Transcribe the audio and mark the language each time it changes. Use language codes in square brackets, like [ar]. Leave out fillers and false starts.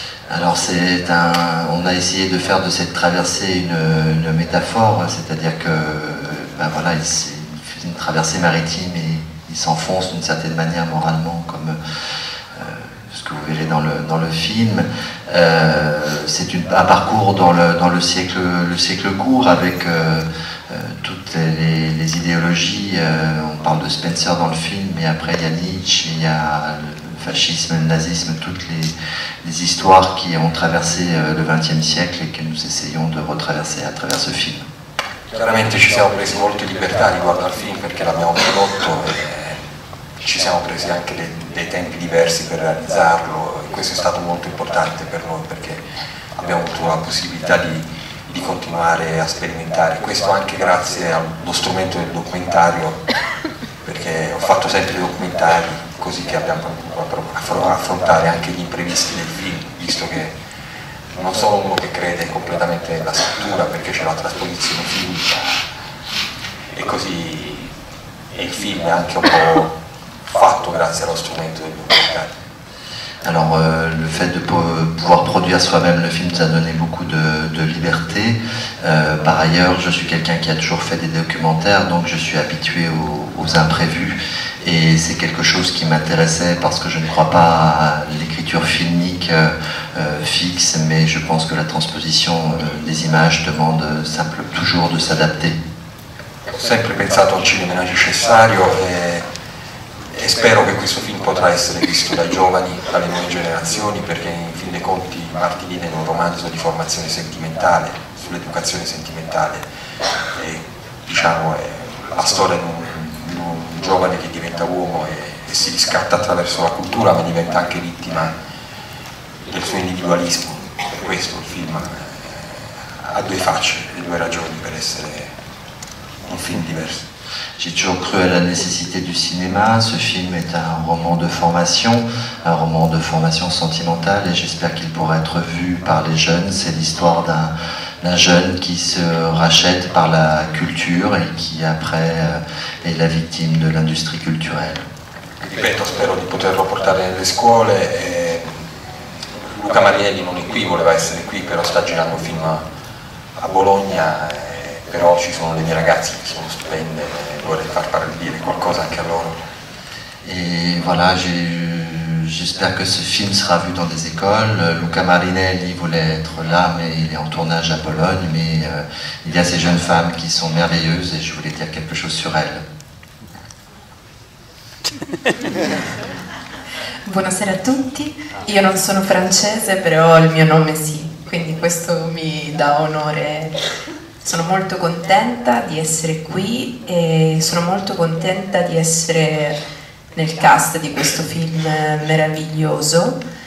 [fr] Alors on a essayé de faire de cette traversée une métaphore, c'est-à-dire que ben voilà, c'est une traversée maritime et il s'enfonce d'une certaine manière moralement, comme ce que vous verrez dans le film. C'est un parcours dans le siècle court, avec toutes les idéologies. On parle de Spencer dans le film, mais après il y a Nietzsche, il y a le fascisme, le nazisme, toutes les histoires qui ont traversé le XXe siècle et que nous essayons de retraverser à travers ce film. [it] Chiaramente ci siamo presi molte libertà riguardo al film perché l'abbiamo prodotto e ci siamo presi anche dei tempi diversi per realizzarlo e questo è stato molto importante per noi perché abbiamo avuto la possibilità di continuare a sperimentare, questo anche grazie allo strumento del documentario, perché ho fatto sempre documentari così che abbiamo potuto affrontare anche gli imprevisti del film, visto che non sono uno che crede completamente nella scrittura perché c'è la trasposizione filmica e così e il film è anche un po' fatto grazie allo strumento del documentario. [fr] Alors le fait de pouvoir produire soi-même le film nous a donné beaucoup de liberté. Par ailleurs, je suis quelqu'un qui a toujours fait des documentaires, donc je suis habitué aux imprévus. Et c'est quelque chose qui m'intéressait parce que je ne crois pas à l'écriture filmique fixe, mais je pense que la transposition des images demande toujours de s'adapter. [it] Ho sempre pensato al cinema necessario e spero che questo film potrà essere visto dai giovani, dalle nuove generazioni, perché in fin dei conti Martinine è un romanzo di formazione sentimentale, sull'educazione sentimentale, e diciamo è la storia di un giovane che diventa uomo e si riscatta attraverso la cultura, ma diventa anche vittima del suo individualismo. Per questo il film ha due facce e due ragioni per essere un film diverso. [fr] J'ai toujours cru à la nécessité du cinéma. Ce film est un roman de formation sentimentale et j'espère qu'il pourra être vu par les jeunes. C'est l'histoire d'un jeune qui se rachète par la culture et qui après est la victime de l'industrie culturelle. [it] Ripeto, spero di poterlo portare nelle scuole e Luca Marinelli non è qui, voleva essere qui, però sta girando un film a Bologna. Però ci sono dei miei ragazzi che sono stupende e vorrei far dire qualcosa anche a loro. [fr] Et voilà, j'espère que ce film sera vu dans des écoles. Luca Marinelli voulait être là, mais il est en tournage à Bologne. Mais il y a ces jeunes femmes qui sont merveilleuses et je voulais dire quelque chose sur elles. [it] Buonasera a tutti, io non sono francese, però il mio nome sì, quindi questo mi dà onore. Sono molto contenta di essere qui e sono molto contenta di essere nel cast di questo film meraviglioso.